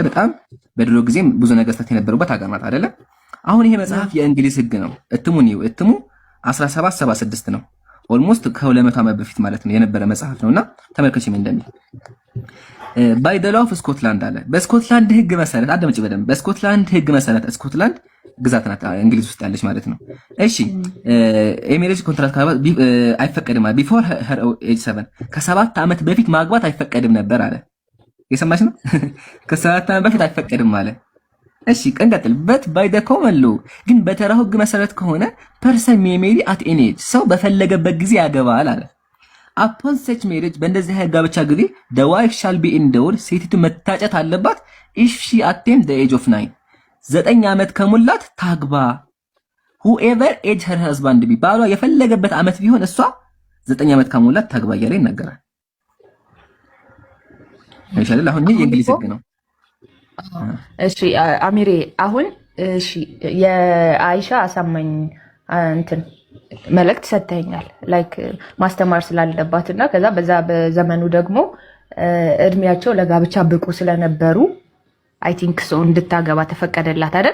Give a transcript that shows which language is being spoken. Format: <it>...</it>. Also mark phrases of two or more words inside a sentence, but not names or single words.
<am>በጣም በድሮ ጊዜም ብዙ ነገስታት የነበሩበት ሀገር ናት አይደለ? አሁን ይሄ መጽሐፍ የእንግሊዝ ህግ ነው። እትሙ 1776 ነው። ኦልሞስት ከ200 ዓመት በፊት ማለት ነው የነበረ መጽሐፍ ነውና ተመልከቺ ምን እንደሚል</am> <en>by the law of Scotland</en> <am>አለ። በስኮትላንድ ህግ መሰረት አዳምጪ በደንብ። በስኮትላንድ ህግ መሰረት ስኮትላንድ ግዛት ናት እንግሊዝ ውስጥ ያለች ማለት ነው። እሺ</am> <en>a marriage contract</en> <am>አይፈቀድም ማለት</am> <en>before her age</en> <am>7 ከ7 ዓመት በፊት ማግባት አይፈቀድም ነበር አለ። የሰማሽ ነው? ከ7 ዓመት በፊት አይፈቀድም ማለት እሺ ቀንቀጥልበት</am> <en>by the common law</en> <am>ግን በተራው ህግ መሰረት ከሆነ</am> <en>person marry at any age</en> <am>ሰው በፈለገበት ጊዜ ያገባል አለ።</am> <en>upon such marriage</en> <am>በእንደዚህ አይነት ጋብቻ ጊዜ</am> <en>the wife shall be endowed</en> <am>ሴቲቱ መታጨት አለባት</am> <en>if she attained the age of 9</en> <am>9 ዓመት ከሞላት ታግባ</am> <en>whoever age her husband be</en> <am>ባሏ የፈለገበት ዓመት ቢሆን እሷ 9 ዓመት ከሞላት ታግባ እያለ ይናገራል። አይሻል አሁን ይሄ የእንግሊዝ ህግ ነው። እሺ አሚሬ አሁን እሺ የአይሻ አሳማኝ እንትን መልእክት ሰጥተኛል ላይክ ማስተማር ስላለባትና ከዛ በዛ በዘመኑ ደግሞ እድሜያቸው ለጋብቻ ብቁ ስለነበሩ</am> <en>I think so</en> <am>እንድታገባ ተፈቀደላት አይደል?</am>